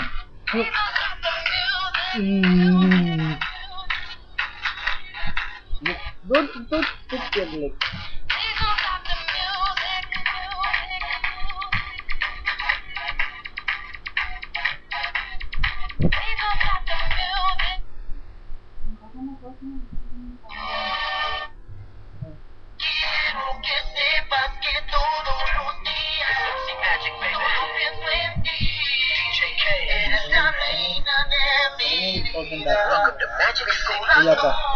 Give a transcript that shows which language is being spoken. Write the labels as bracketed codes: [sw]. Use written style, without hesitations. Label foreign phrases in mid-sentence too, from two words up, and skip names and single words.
[en] Please don't stop the music. Don't put your leg. Please don't stop the music. Please don't stop the music. [es] Quiero que sepas que todos los días [en] Sexy Magic, baby. [es] Solo pienso en ti. DJ K. Eres la reina de mi vida. [tl] Wala pa.